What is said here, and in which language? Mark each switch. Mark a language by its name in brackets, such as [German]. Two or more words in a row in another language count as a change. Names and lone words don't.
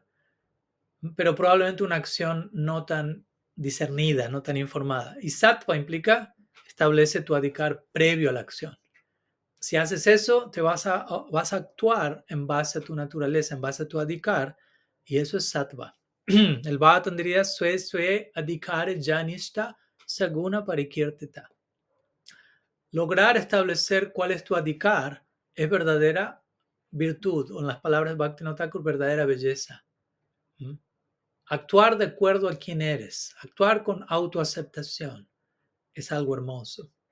[Spanish] Pero probablemente una acción no tan discernida, no tan informada. Y sattva implica establece tu adhikar previo a la acción. Si haces eso, vas a actuar en base a tu naturaleza, en base a tu adhikar, y eso es sattva. El Bhattan diría, [Sanskrit] sue adhikare janishta saguna parikirtita. [Spanish] Lograr establecer cuál es tu adhikar es verdadera virtud, o en las palabras de Bhaktivinoda Thakur, verdadera belleza. Actuar de acuerdo a quién eres, actuar con autoaceptación, es algo hermoso.